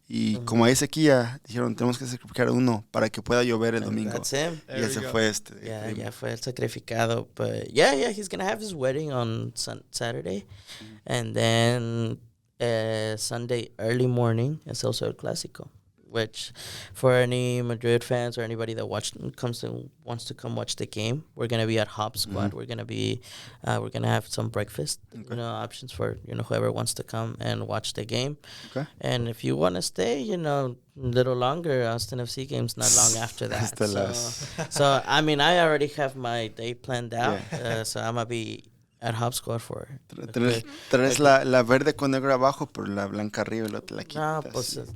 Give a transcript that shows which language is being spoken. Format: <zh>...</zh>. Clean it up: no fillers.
<es>Y como hay sequía, dijeron, tenemos que sacrificar uno para que pueda llover el domingo.</es> <en>That's him.</en> <es>Y ese fue Ya fue el sacrificado.</es> <en>But yeah, he's going to have his wedding on Saturday. And then Sunday early morning is also el Clásico, which for any Madrid fans or anybody that wants to come watch the game, we're gonna be at Hop Squad. We're gonna have some breakfast, options for whoever wants to come and watch the game. Okay. And if you want to stay, a little longer, Austin FC game's not long after that. So I mean, I already have my day planned out. So I'm gonna be at Hop Squad for</en> <es>Traes la verde con negro abajo, pero la blanca arriba y la otra la quitas.</es>